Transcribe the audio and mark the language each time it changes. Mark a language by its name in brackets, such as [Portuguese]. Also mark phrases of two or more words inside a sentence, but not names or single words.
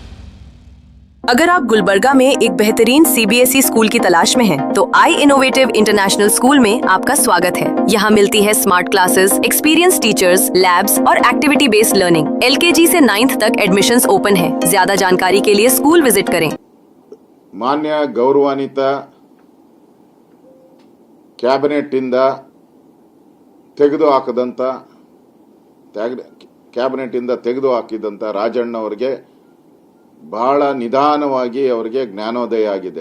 [Hindi] अगर आप गुलबर्गा में एक बेहतरीन सीबीएसई स्कूल की तलाश में हैं, तो आई इनोवेटिव इंटरनेशनल स्कूल में आपका स्वागत है। यहाँ मिलती है [English] smart classes, experience teachers, [Hindi] लैब्स और [English] activity based learning. [Hindi] एलकेजी से 9th तक [English] admissions open [Hindi] है। ज्यादा जानकारी के लिए [English] school visit [Hindi] करें। [Kannada] ಮಾನ್ಯ ಗೌರವಾನ್ವಿತ ಕ್ಯಾಬಿನೆಟ್ ಇಂದ ತೆಗೆದು ಹಾಕಿದಂತ ರಾಜಣ್ಣ ಅವರಿಗೆ ಬಹಳ ನಿಧಾನವಾಗಿ ಅವರಿಗೆ ಜ್ಞಾನೋದಯ ಆಗಿದೆ.